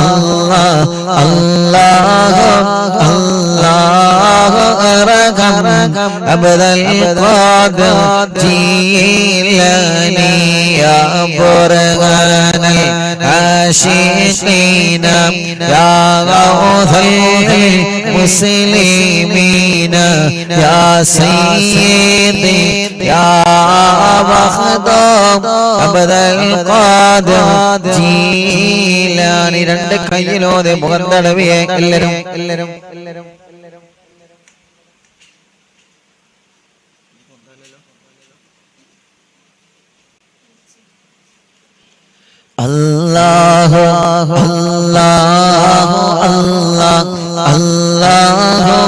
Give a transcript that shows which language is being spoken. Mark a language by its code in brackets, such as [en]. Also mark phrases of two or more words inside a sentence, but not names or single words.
[ar] الله الله أرحم عبد القادر جيلاني يا برهان العاشقين يا غوث المسلمين يا سيدي يا مخدوم عبد القادر جيلاني [ml] രണ്ട് കൈയിലോടെ മുഖം തടവിയെ എല്ലാവരും [ar] الله الله الله الله